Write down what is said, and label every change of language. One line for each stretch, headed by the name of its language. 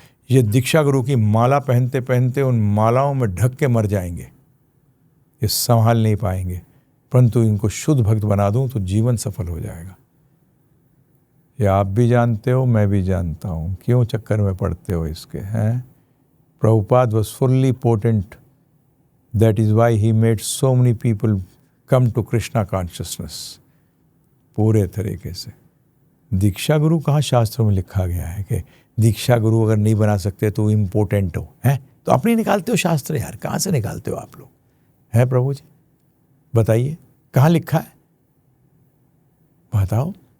Hindi: ये दीक्षा गुरु की माला पहनते पहनते उन मालाओं में ढक के मर जाएंगे, ये संभाल नहीं पाएंगे। परंतु इनको शुद्ध भक्त बना दूं तो जीवन सफल हो जाएगा। ये आप भी जानते हो, मैं भी जानता हूं। क्यों चक्कर में पड़ते हो इसके? हैं?
English: Prabhupada was fully potent. That is why he made so many people come to Krishna consciousness.
Hindi: पूरे तरीके से। दीक्षा गुरु कहाँ शास्त्रों में लिखा गया है कि दीक्षा गुरु अगर नहीं बना सकते तो इम्पोर्टेंट हो? हैं? तो अपनी निकालते हो शास्त्र यार, कहाँ से निकालते हो आप लोग? हैं प्रभु जी, बताइए कहाँ लिखा है, बताओ।